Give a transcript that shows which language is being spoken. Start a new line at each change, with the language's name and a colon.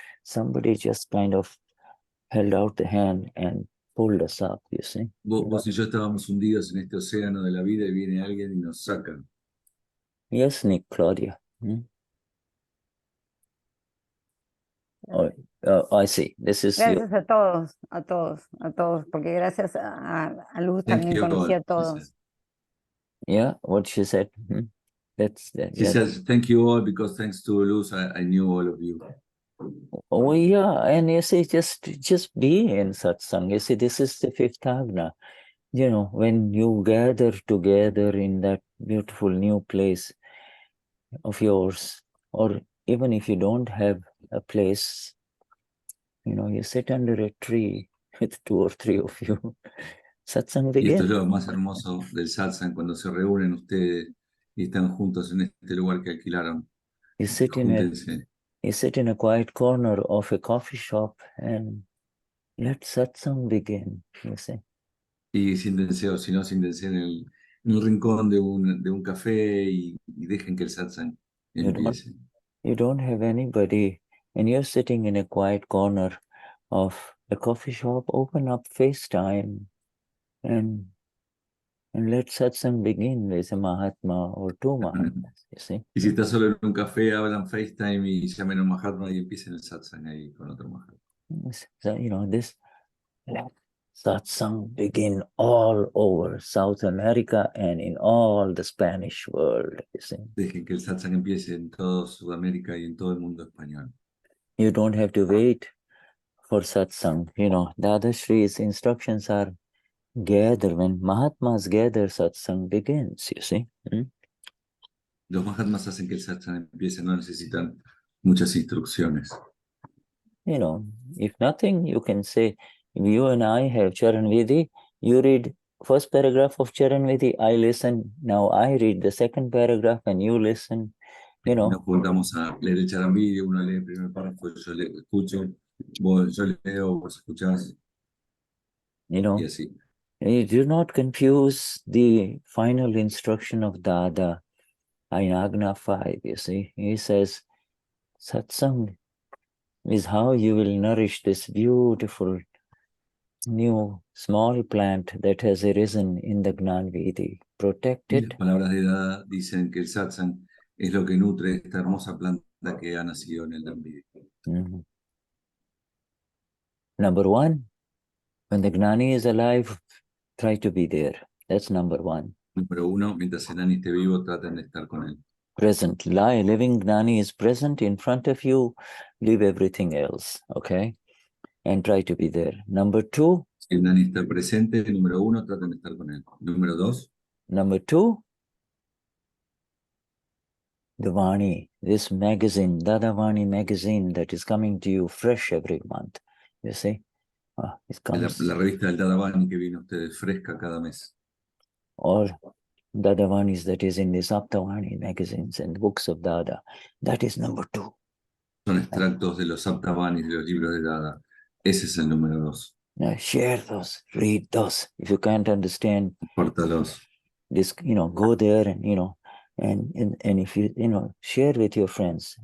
English: Somebody just kind of held out the hand and pulled us up, you see.
Spanish: Vos y yo estábamos hundidos en este océano de la vida y viene alguien y nos saca.
English: Yes, Nick, Claudia. I see. This is
Spanish: Gracias a todos, porque gracias a Luz también conocí a todos.
English: Yeah, what she said. She says, thank you all, because thanks to Luz, I knew all of you. Oh, yeah, and you see, just be in satsang. You see, this is the fifth agna. You know, when you gather together in that beautiful new place of yours, or even if you don't have a place, you know, you sit under a tree with 2 or 3 of you. Satsang begins.
Spanish: Y esto es lo más hermoso del satsang, cuando se reúnen ustedes y están juntos en este lugar que alquilaron.
English: You sit in a quiet corner of a coffee shop and let satsang begin, you see.
Spanish: Y sin deseo, sino sin deseo, en el rincón de un café y dejen que el satsang empiece.
English: You don't have anybody and you're sitting in a quiet corner of a coffee shop. Open up FaceTime and let satsang begin with a Mahatma or 2 Mahatmas, you see.
Spanish: Y si estás solo en un café, hablan FaceTime y llamen a un Mahatma y empiecen el satsang ahí con otro Mahatma.
English: So, you know, this let satsang begin all over South America and in all the Spanish world, you see.
Spanish: Dejen que el satsang empiece en toda Sudamérica y en todo el mundo español.
English: You don't have to wait for satsang. You know, Dadashri's instructions are gather. When Mahatmas gather, satsang begins, you see.
Spanish: Los Mahatmas hacen que el satsang empiece, no necesitan muchas instrucciones.
English: You know, if nothing, you can say, you and I have Charan Vidhi, you read first paragraph of Charan Vidhi, I listen, now I read the second paragraph and you listen, you know.
Spanish: Nos juntamos a leer el Charan Vidhi, uno lee el primer párrafo, yo le escucho, yo leo, vos escuchás,
English: you know,
Spanish: y así.
English: You do not confuse the final instruction of Dada in Agna 5, you see. He says, satsang is how you will nourish this beautiful new small plant that has arisen in the Gnani Vidhi. Protect it.
Spanish: Las palabras de Dada dicen que el satsang es lo que nutre esta hermosa planta que ha nacido en el Dhamma.
English: Number 1, when the Gnani is alive, try to be there. That's number 1.
Spanish: Número 1, mientras el Gnani esté vivo, traten de estar con él.
English: Present, living Gnani is present in front of you, leave everything else, okay? And try to be there. Number 2.
Spanish: Si el Gnani está presente, número 1, traten de estar con él. Número 2.
English: Number 2, the Vani, this magazine, Dada Vani magazine that is coming to you fresh every month, you see? It comes.
Spanish: La revista del Dada Vani que viene a ustedes fresca cada mes.
English: Or Dada Vanis that is in the Saptavani magazines and books of Dada. That is number 2.
Spanish: Son extractos de los Saptavanis, de los libros de Dada. Ese es el número 2.
English: Now share those, read those. If you can't understand,
Spanish: compártalos.
English: This, you know, go there and, you know, and if you, you know, share with your friends.